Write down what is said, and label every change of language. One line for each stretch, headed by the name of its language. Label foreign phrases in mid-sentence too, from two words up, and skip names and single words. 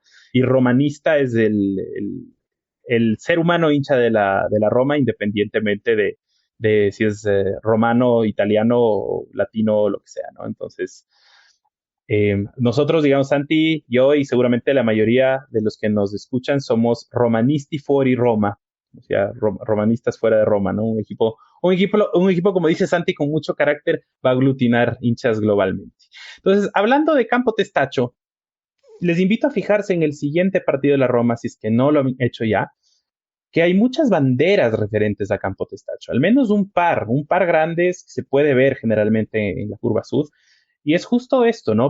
Spanish: Y romanista es el ser humano hincha de la Roma, independientemente de si es romano, italiano, latino, lo que sea, ¿no? Entonces, nosotros, digamos, Santi, yo y seguramente la mayoría de los que nos escuchan somos
Italian: romanisti fuori Roma,
Spanish: o sea, romanistas fuera de Roma, ¿no? Un equipo, como dice Santi, con mucho carácter, va a aglutinar hinchas globalmente. Entonces, hablando de Campo Testaccio, les invito a fijarse en el siguiente partido de la Roma, si es que no lo han hecho ya, que hay muchas banderas referentes a Campo Testaccio, al menos un par grandes que se puede ver generalmente en la curva sud, y es justo esto, ¿no?